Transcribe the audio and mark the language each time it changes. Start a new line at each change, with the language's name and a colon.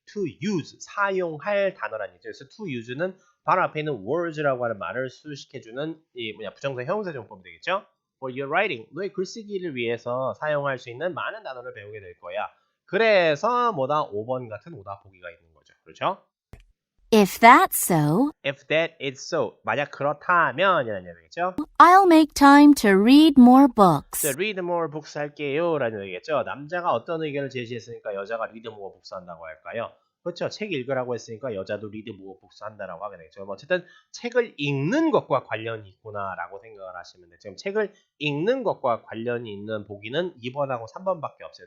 Korean: to use 사용할 단어라는 얘기죠. 그래서 to use는 바로 앞에 있는 words라고 하는 말을 수식해주는 이 부정사 형용사 정법이 되겠죠.
English: For your writing
Korean: 너의 글쓰기를 위해서 사용할 수 있는 많은 단어를 배우게 될 거야. 그래서 뭐다 5번 같은 오답 보기가 있는 거죠. 그렇죠?
English: If that's so, If that is so
Korean: 만약 그렇다면 이라는 얘기겠죠.
English: I'll make time to read more books. So read more books
Korean: 할게요 라는 얘기겠죠. 남자가 어떤 의견을 제시했으니까 여자가
English: read more books
Korean: 한다고 할까요? 그렇죠. 책 읽으라고 했으니까 여자도
English: read more books
Korean: 한다라고 하게 되겠죠. 어쨌든 책을 읽는 것과 관련이 있구나라고 생각을 하시면 돼요. 지금 책을 읽는 것과 관련이 있는 보기는 2번하고 3번밖에 없어요.